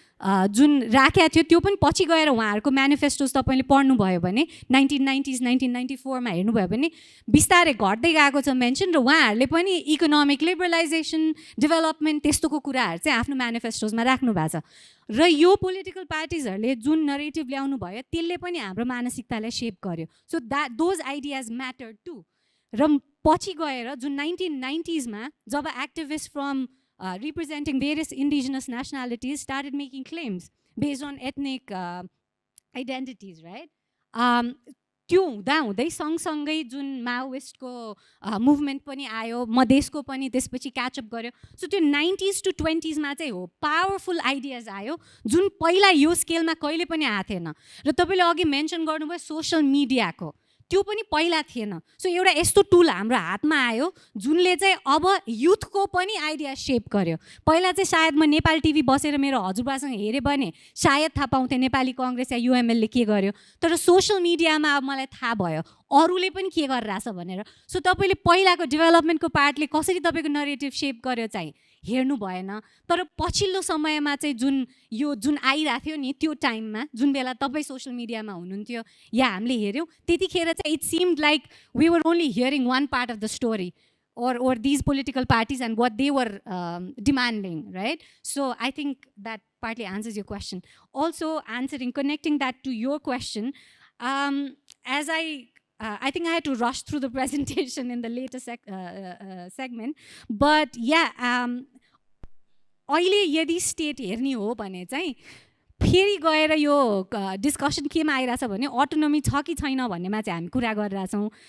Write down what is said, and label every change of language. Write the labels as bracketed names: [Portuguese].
[Nepali] जुन राखेको थियो त्यो पनि पछि गएर उहाँहरूको म्यानिफेस्टोज तपाईँले पढ्नुभयो भने 1990s 1994मा हेर्नुभयो भने बिस्तारै घट्दै गएको छ मेन्सन, र उहाँहरूले पनि इकोनोमिक लिबरलाइजेसन डेभलपमेन्ट त्यस्तोको कुराहरू चाहिँ आफ्नो म्यानिफेस्टोजमा राख्नु भएको छ। र यो पोलिटिकल पार्टिजहरूले जुन नरेटिभ ल्याउनु भयो त्यसले पनि हाम्रो मानसिकतालाई सेप गर्यो। [English] So those ideas matter too. [Nepali] र पछि गएर जुन 1990sमा जब [English] Activist from representing various indigenous nationalities started making claims based on ethnic identities, right? [Nepali] त्यो हुँदै सँगसँगै जुन माओइस्टको मुभमेन्ट पनि आयो, मधेसको पनि त्यसपछि क्याचअप गर्यो। सो त्यो 90s to 20sमा चाहिँ हो पावरफुल आइडियाज आयो जुन पहिला यो स्केलमा कहिले पनि आएको थिएन। र तपाईँले अघि मेन्सन गर्नुभयो सोसल मिडियाको, त्यो पनि पहिला थिएन। सो एउटा यस्तो टुल हाम्रो हातमा आयो जुनले चाहिँ अब युथको पनि आइडिया सेप गर्यो। पहिला चाहिँ सायद म नेपाल टिभी बसेर मेरो हजुरबासँग हेरेँ भने सायद थाहा पाउँथेँ नेपाली कङ्ग्रेस या युएमएलले के गर्यो, तर सोसल मिडियामा अब मलाई थाहा भयो अरूले पनि के गरिरहेछ भनेर। सो तपाईँले पहिलाको डेभलपमेन्टको पार्टले कसरी तपाईँको नरेटिभ सेप गर्यो चाहिँ हेर्नु भएन। तर पछिल्लो समयमा चाहिँ जुन आइरहेको थियो नि त्यो टाइममा जुन बेला तपाईँ सोसल मिडियामा हुनुहुन्थ्यो या हामीले हेऱ्यौँ त्यतिखेर चाहिँ [English] It seemed like we were only hearing one part of the story or these political parties and what they were demanding, right? So I think that partly answers your question. Also connecting that to your question, as I think I had to rush through the presentation in the later segment, but yeah, [Nepali] अहिले यदि state हेर्ने हो भने चाहिँ फेरि गएर यो discussion केमा आइरहेछ भने अटोनोमी छ कि छैन भन्नेमा चाहिँ हामी कुरा गरिरहेछौँ।